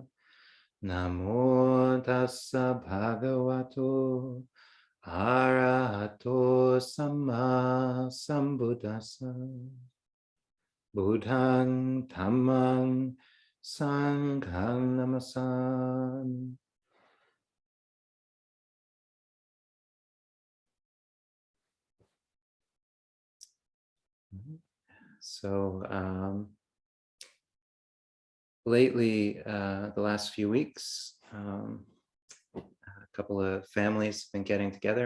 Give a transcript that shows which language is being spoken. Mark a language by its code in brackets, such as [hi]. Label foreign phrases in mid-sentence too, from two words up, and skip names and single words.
[pi] Namo tassa bhagavato arahato samma sambuddhassa. Buddhang dhammang sanghang namasan. [en] So lately, the last few weeks, a couple of families have been getting together.